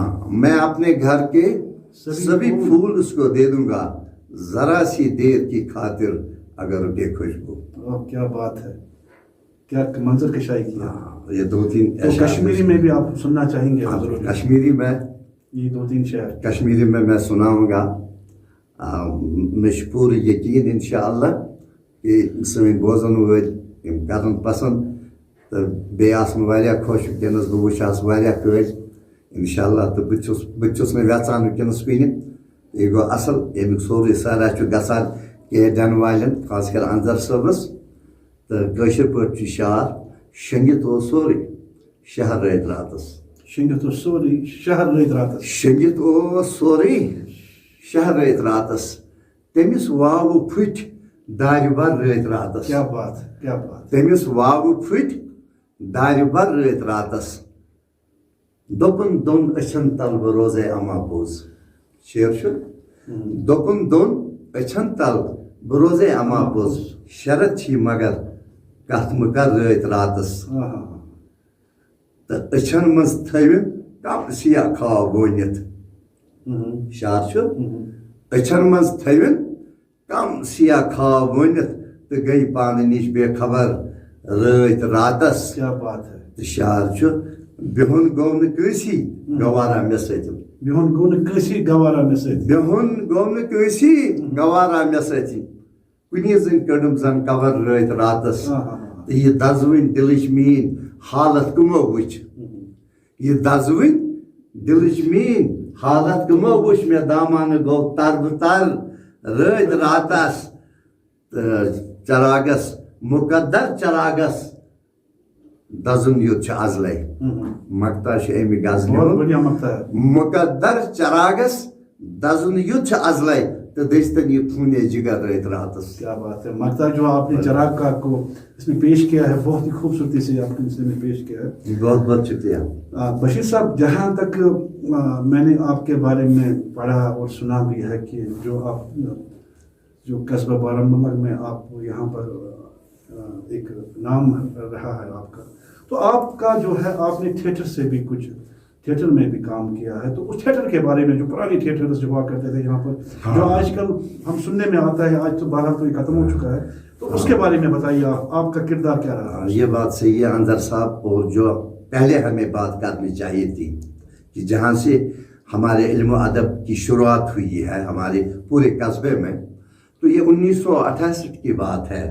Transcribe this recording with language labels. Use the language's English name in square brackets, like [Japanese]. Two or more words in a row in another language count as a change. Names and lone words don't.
[Urdu] میں اپنے گھر کے سبھی پھول اس کو دے دوں گا، ذرا سی دیر کی خاطر اگر رکے خوشبو. کیا بات ہے، کیا منظر کشائی کیا. یہ دو تین کشمیری میں بھی آپ سننا چاہیں گے؟ کشمیری میں یہ دو تین شعر کشمیری میں سناؤں گا. [Kashmiri] مجھ پور یقین انشاءاللہ کہ سن بوزن ول کرن پسند، تو بیٚیہِ آسن واریاہ خۄش وٕنکٮ۪نس بہٕ وٕچھ آز واریاہ کٲلۍ انشاءاللہ. تہٕ بہٕ چھُس نہٕ ویژان وٕنکٮ۪نس کُنہِ. یہِ گوٚو اصل، ییٚمیُک سورُے سرا چھُ گژھان کے ڈن والٮ۪ن، خاص کر انظر صٲبس. تہٕ کٲشِر پٲٹھۍ چھُ شعر، شٔنگِتھ اوس سورُے شہر رٲتۍ راتس، شٔنگِتھ اوس سورُے شہر رٲتۍ راتس، شٔنگِتھ اوس سورُے شہر رٲتۍ راتس، تٔمِس واوٕ پھٕٹۍ دارِ بر رٲتۍ راتس. [Urdu] کیا بات ہے، کیا بات. [Kashmiri] تٔمِس واوٕ پھٕٹۍ دارِ بر رٲتۍ راتس، دوٚپُن دۄن أچھن تل بہٕ روزے اما پوٚز. شعر چھُ، دوٚپُن دۄن أچھن تل بہٕ روزے اما پوٚز، شرط چھی مگر کتھ مہٕ کر رٲتۍ راتس. تہٕ أچھن منٛز تھٲوِن کم سِیاہ خواب وٲنِتھ. شعر چھُ، أچھن منٛز تھٲوِن کم سِیاہ خواب وٲنِتھ، تہٕ گٔے پانہٕ نِش بے خبر رٲتۍ راتس. [Urdu] کیا بات ہے. [Kashmiri] تہٕ شعر چھُ، بِہُن گوٚو نہٕ کٲنٛسی گوارا مےٚ سۭتۍ، بِہُن گوٚو نہٕ کٲنٛسی گوارا مےٚ سۭتۍ، بِہُن گوٚو نہٕ کٲنٛسی گوارا مےٚ سۭتۍ، کُنی زٔنۍ کٔڑٕم زن کور رٲتۍ راتس. تہٕ یہِ دزوٕنۍ دِلٕچ میٛٲنۍ حالت کٕمو وٕچھ، یہِ دزوٕنۍ دِلٕچ میٛٲنۍ حالت کٕمو وٕچھ، مےٚ دامانہٕ گوٚو تربہٕ تر رٲتۍ راتس. تہٕ چراغس مقدر چراغس دزُن یوت چھُ ازلے. مقطع چھُ امہِ غزلہِ ہُنٛد، مقدر چراغس دزُن یوت چھُ ازلے، تہٕ دٔستن یہِ خوٗنے جگر رٲتۍ راتس. [Urdu] کیا بات ہے. مقطع جو آپ نے چراغ کا کو اس میں پیش کیا ہے، بہت ہی خوبصورتی سے آپ نے اس میں پیش کیا ہے. بہت بہت شکریہ. بشیر صاحب، جہاں تک میں نے آپ کے بارے میں پڑھا اور سنا بھی ہے کہ جو قصبہ بارہمولہ میں آپ یہاں پر ایک نام رہا ہے آپ کا، تو آپ کا جو ہے آپ نے تھیٹر سے بھی کچھ تھیٹر میں بھی کام کیا ہے، تو اس تھیٹر کے بارے میں، جو پرانے تھیٹرز جو ہوا کرتے تھے یہاں پر, हाँ। جو آج کل ہم سننے میں آتا ہے، آج تو بہرحال تو یہ ختم ہو چکا ہے، تو اس کے بارے میں بتائیے، آپ کا کردار کیا رہا? یہ بات صحیح ہے اندر صاحب، اور جو پہلے ہمیں بات کرنی چاہیے تھی کہ جہاں سے ہمارے علم ادب کی شروعات ہوئی ہے ہمارے پورے قصبے میں، تو یہ 1968 کی بات ہے.